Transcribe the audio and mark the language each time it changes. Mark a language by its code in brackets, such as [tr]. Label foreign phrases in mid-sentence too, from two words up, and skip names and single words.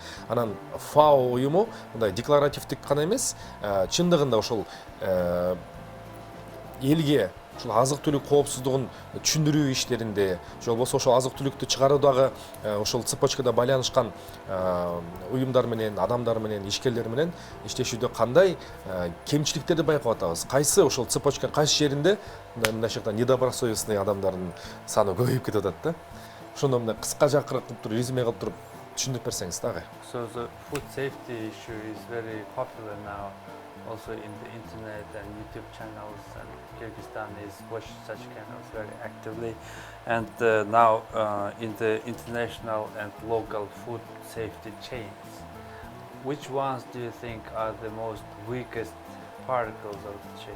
[ky] Анан ФАО уюму мындай декларативдик гана эмес, чындыгында ошол элге ушул азык түлүк коопсуздугун түшүндүрүү иштеринде, же болбосо ошол азык түлүктү чыгаруудагы ошол цепочкада байланышкан уюмдар менен, адамдар менен, ишкерлер менен иштешүүдө кандай кемчиликтерди байкап атабыз? Кайсы ошол цепочканын кайсы жеринде мындайча недобросовестный адамдардын саны көбөйүп кетип атат да? Ошондо мындай кыска жакырып туруп, резюме кылып туруп түшүндүрүп берсеңиз дагы. [en] So the food safety issue is very popular now, also in the internet and YouTube channels, and Kyrgyzstan is watching such channels very actively. And now in the international and local food safety chains, which ones do you think are the most weakest particles of the chain?